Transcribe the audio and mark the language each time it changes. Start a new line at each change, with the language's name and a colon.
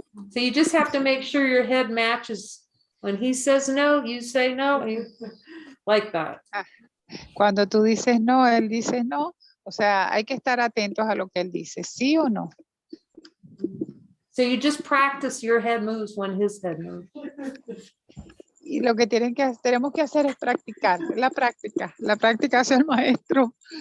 English: So you just have to make sure your head matches. When he says no, you say no, like that.
Spanish: Cuando tú dices no, él dice no. O sea, hay que estar atentos a lo que él dice, sí o no.
English: So you just practice your head moves when his head moves.
Spanish: Y lo que tenemos que hacer es practicar, la práctica hace el maestro.